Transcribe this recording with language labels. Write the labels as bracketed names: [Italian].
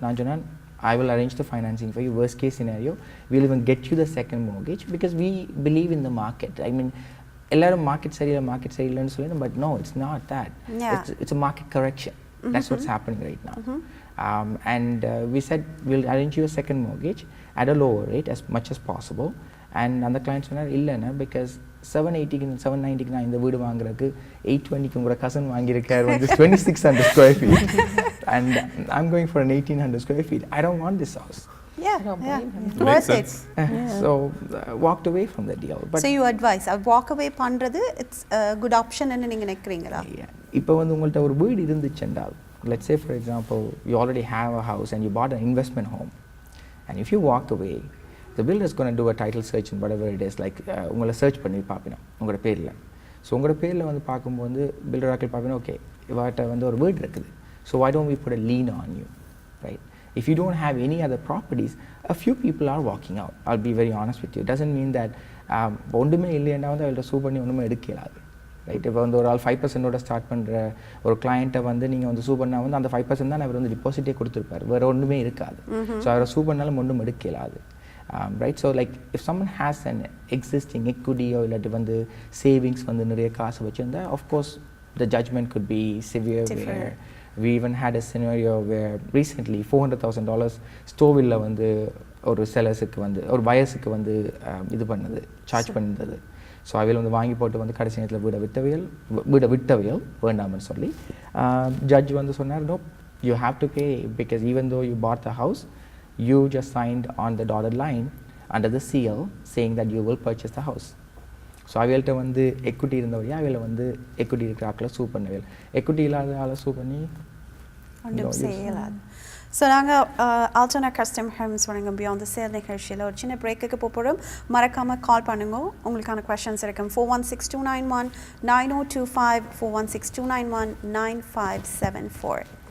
[Tamil] நான் சொன்னேன், [English] I will arrange the financing for you. Worst case scenario, we'll even get you the second mortgage because we believe in the market. I mean, [Tamil] எல்லாரும் market சரியில்லைன்னு சொல்லணும், [English] but no, it's not that. It's a market correction. That's what's happening right now. And we said we'll arrange you a second mortgage at a lower rate as much as possible. [Tamil] And அந்த client சொன்னார், இல்லைன்னா because 790க்கு நான் இந்த வீடு வாங்குறதுக்கு 820க்கு உங்களோட கசன் வாங்கியிருக்காரு வந்து 2600 square feet and [English] I'm going for an 1800 square feet. I don't want this house. Worth it. So walked away from the deal. But so you advise walk away பண்றது it's a good option [Tamil] ன்னு நீங்க நினைக்கிறீங்களா? இப்போ வந்து உங்கள்ட்ட ஒரு வீடு இருந்துச்சுன்றால், [English] let's say for example you already have a house and you bought an investment home, and if you walk away, the builder is going to do a title search and whatever it is, like [Tamil] உங்களை search பண்ணி பார்ப்பணும் உங்களோட பேரில். So உங்களோட பேரில் வந்து பார்க்கும்போது filter ஆக்கள் பார்ப்பணும், okay இவாட்ட வந்து ஒரு வீடு இருக்குது, so [English] why don't we put a lien on you, right? If you don't have any other properties, a few people are walking out. I'll be very honest with you. It doesn't mean that [Tamil] ஒன்றுமே இல்லைன்னா வந்து அவள்கிட்ட சூ பண்ணி ஒன்றுமே எடுக்கலாது, right? இப்போ வந்து ஒரு ஆள் 5% ஸ்டார்ட் பண்ணுற ஒரு கிளைண்ட்டை வந்து நீங்கள் வந்து சூ பண்ணால் வந்து அந்த 5% தான் அவர் வந்து டிபாசிட்டே கொடுத்துருப்பார், வேறு ஒன்றுமே இருக்காது. ஸோ அவரை சூ பண்ணாலும் ஒன்றும் எடுக்கலாது. [English] Right, so like if someone has an existing equity or [Tamil] இல்லாட்டி வந்து savings வந்து நிறைய காசு வச்சிருந்தா, [English] of course the judgment could be severe. [Tamil] Where we even had a scenario where recently $400,000 ஸ்டோவில் வந்து ஒரு செலர்ஸுக்கு வந்து ஒரு பயர்ஸுக்கு வந்து இது பண்ணது சார்ஜ் பண்ணியிருந்தது. ஸோ அவையில் வந்து வாங்கி போட்டு வந்து கடைசி நேரத்தில் வீடை விட்டவையல் வேண்டாம்னு சொல்லி ஜட்ஜ் வந்து சொன்னார், [English] no, you have to pay because even though you bought the house, you just signed on the dotted line under the seal saying that you will purchase the house. [Tamil] So அவைகள்கிட்ட வந்து equity இருந்தவரையா அவையில் வந்து equity இருக்கிற ஆக்களை சூ பண்ணவையில், equity இல்லாத ஆளை சூ பண்ணி ஒன்றும் செய்யலாது. ஸோ நாங்கள் ஆல்டோனா கஸ்டம் ஹோம்ஸ் வழங்கும் பியாண்ட் த சேல் நிகழ்ச்சியில் ஒரு சின்ன பிரேக்குக்கு போகிறோம். மறக்காமல் கால் பண்ணுங்க, உங்களுக்கான கொஷன்ஸ் இருக்கும். 416-291-9025 416-291-9574.